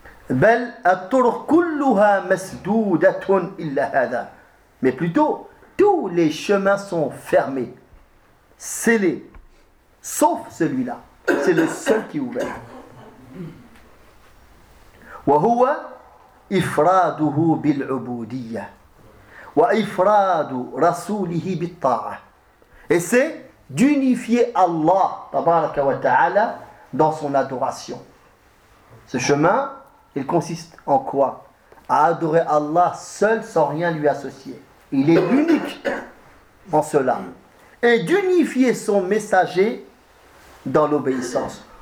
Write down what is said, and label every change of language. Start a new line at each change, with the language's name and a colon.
Arabic: بل الطرق كلها مسدودة إلا هذا.
French: Mais plutôt, tous les chemins sont fermés, scellés, sauf celui-là. C'est le seul qui est ouvert.
Arabic: وهو إفراده بالعبودية وإفراد رسوله بالطاعة.
French: Et c'est d'unifier Allah
Arabic: تبارك وتعالى
French: dans son adoration. Ce chemin, il consiste en quoi ? À adorer Allah seul sans rien lui associer. Il est unique en cela. Et d'unifier son messager dans l'obéissance.